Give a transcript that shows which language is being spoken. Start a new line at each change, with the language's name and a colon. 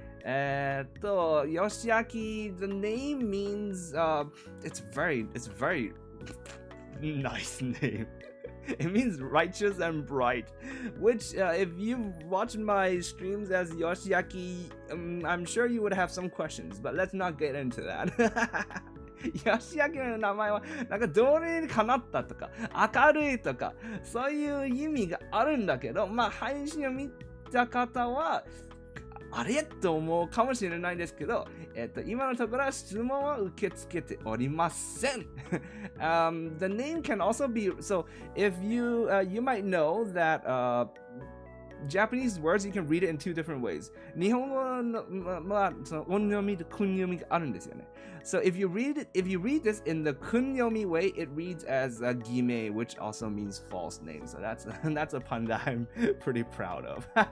English: Yoshiaki, the name means it's very nice name. It means righteous and bright, which if you've watched my streams as Yoshiaki, I'm sure you would have some questions, but let's not get into that.
Japanese: ヨシアキの名前はどれにかなったとか明るいとかそういう意味があるんだけど、まあ配信を見た方はあれと思うかもしれないですけど、今のところは質問は受け付けておりません。
English: The name can also be so if you might know that Japanese words you can read it in two different ways.
Japanese: 日本語のその音読みと訓読みがあるんですよね。
English: So if you read this in the 訓読み way, it reads as gime, which also means false name. So that's a pun that I'm pretty proud of.